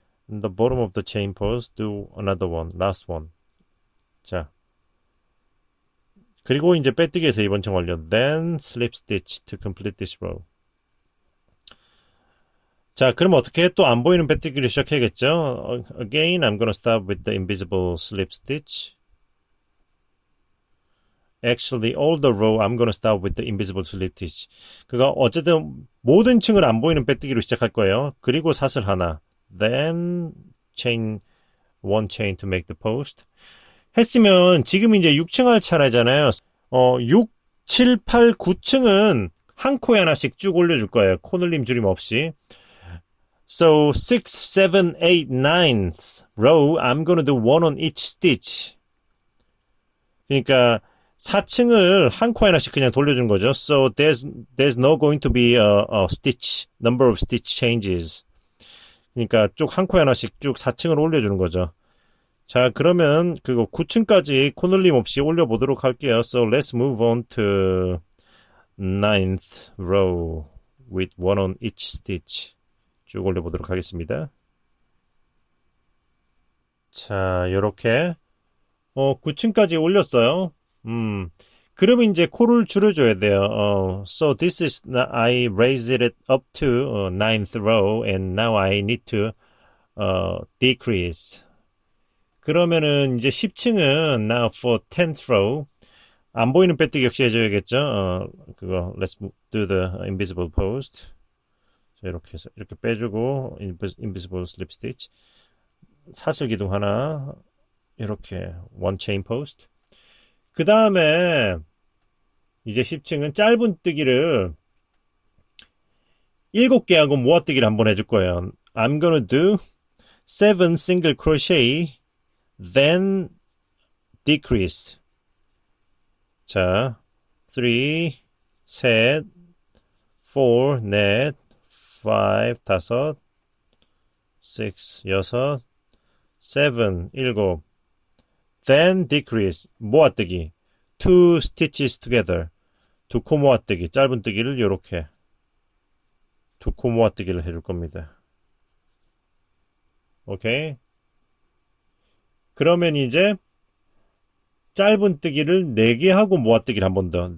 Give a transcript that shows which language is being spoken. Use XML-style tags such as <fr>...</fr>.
<en>In the bottom of the chain post, do another one, last one.</en> <ko>자, 그리고 이제 빼뜨기에서 이번 층 완료.</ko> <en>Then slip stitch to complete this row.</en> <ko>자, 그럼 어떻게 또 안 보이는 빼뜨기를 시작해야겠죠?</ko> <en>Again, I'm gonna start with the invisible slip stitch. Actually, all the row, I'm gonna start with the invisible slip stitch.</en> <ko>그가 어쨌든 모든 층을 안 보이는 빼뜨기로 시작할 거예요. 그리고 사슬 하나.</ko> <en>Then chain, one chain to make the post.</en> <ko>했으면 지금 이제 6층 할 차례잖아요. 6, 7, 8, 9층은 한 코에 하나씩 쭉 올려줄 거예요. 코늘림 줄임 없이.</ko> <en>So 6, 7, 8, 9th row, I'm gonna do one on each stitch.</en> <ko>그러니까 4층을 한 코에 하나씩 그냥 돌려준 거죠.</ko> <en>So there's no going to be a stitch, number of stitch changes.</en> <ko>그러니까 쭉 한 코에 하나씩 쭉 4층을 올려주는 거죠. 자, 그러면 그거 9층까지 코늘림 없이 올려보도록 할게요.</ko> <en>So let's move on to 9th row with one on each stitch.</en> <ko>쭉 올려보도록 하겠습니다. 자, 요렇게 9층까지 올렸어요. 그러면 이제 코를 줄여줘야 돼요.</ko> <en>So this is, I raised it up to 9th row and now I need to decrease.</en> <ko>그러면은 이제 10층은</ko> <en>now for 10th row.</en> <ko>안 보이는 빼뜨기 역시 해줘야겠죠. 그거</ko> <en>let's do the invisible post.</en> <ko>자, 이렇게 해서 이렇게 빼주고</ko> <en>invisible slip stitch.</en> <ko>사슬 기둥 하나 이렇게</ko> <en>one chain post.</en> <ko>그 다음에 이제 10층은 짧은 뜨기를 7개 하고 모아뜨기를 한번 해줄 거예요.</ko> <en>I'm gonna do 7 single crochet, then decrease.</en> <ko>자, 3, 셋, 4, 넷, 5, 다섯, 6, 여섯, 7, 일곱.</ko> <en>Then decrease,</en> <ko>모아뜨기.</ko> <en>2 stitches together.</en> <ko>2코 모아뜨기, 짧은 뜨기를 요렇게 2코 모아뜨기를 해줄 겁니다. 오케이? 그러면 이제 짧은 뜨기를 4개 하고 모아뜨기를 한 번 더.</ko>